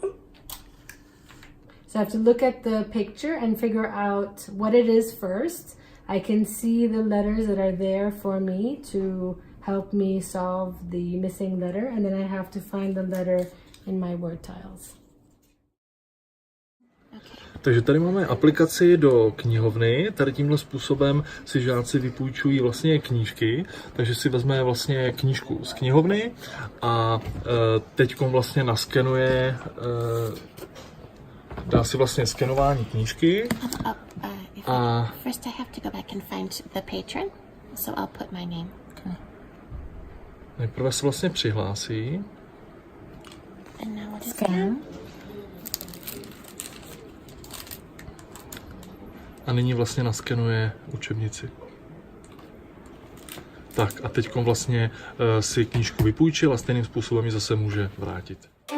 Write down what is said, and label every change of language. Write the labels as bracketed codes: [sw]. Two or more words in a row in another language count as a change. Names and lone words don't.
[en] So I have to look at the picture and figure out what it is first. I can see the letters that are there for me to help me solve the missing letter, and then I have to find the letter in my word tiles. [cs] Takže tady máme aplikaci do knihovny. Tady tímhle způsobem si žáci vypůjčují vlastně knížky, takže si vezme vlastně knížku z knihovny a teďkom vlastně naskenuje, dá si vlastně skenování knížky. [en] First I have to go back and find the patron, so I'll put my name. Okay. [cs] Nejprve se vlastně přihlásí. [en] And now what is Scan. [cs] A nyní vlastně naskenuje učebnici. Tak a teďkom vlastně si knížku vypůjčil a stejným způsobem ji zase může vrátit.